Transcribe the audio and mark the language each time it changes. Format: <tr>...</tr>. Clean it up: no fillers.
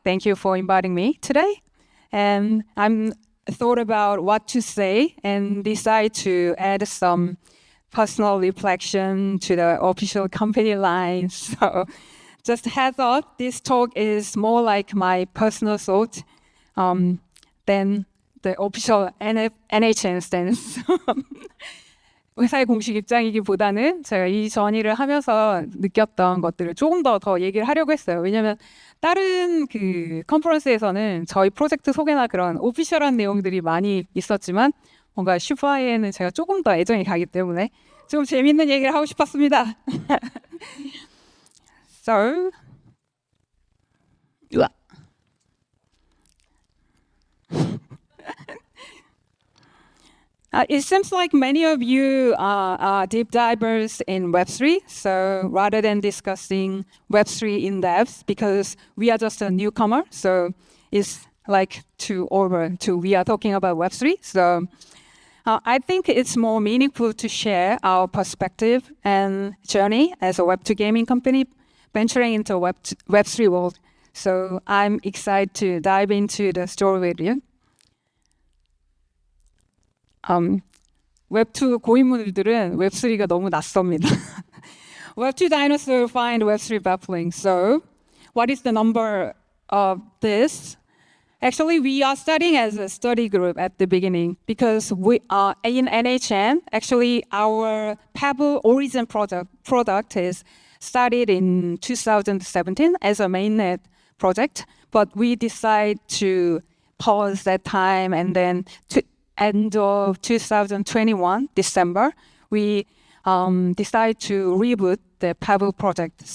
<en>Thank you for inviting me today. And I'm thought about what to say and decide to add some personal reflection to the official company line. So just heads up, this talk is more like my personal thought than the official NHN stance.</en> <ko>회사의 공식 입장이기보다는 제가 이 전의를 하면서 느꼈던 것들을 조금 더 얘기를 하려고 했어요. 왜냐하면 다른 그 컨퍼런스에서는 저희 프로젝트 소개나 그런 오피셜한 내용들이 많이 있었지만 뭔가 슈퍼에는 제가 조금 더 애정이 가기 때문에 좀 재밌는 얘기를 하고 싶었습니다.</ko> <en>So, it seems like many of you are deep divers in Web3. So rather than discussing Web3 in depth, because we are just a newcomer, so it's like we are talking about Web3. So I think it's more meaningful to share our perspective and journey as a Web2 gaming company venturing into Web3 world. So I'm excited to dive into the story with you.</en> <ko>웹2 고인물들은 웹3가 너무 낯섭니다.</ko> <en>Web2 dinosaur find Web3 baffling. So, what is the number of this? Actually, we are studying as a study group at the beginning because we are in NHN. Actually, our Pebble Origin product is started in 2017 as a mainnet project, but we decided to pause that time and then end of 2021, December, we decided to reboot the Pebble project.</en>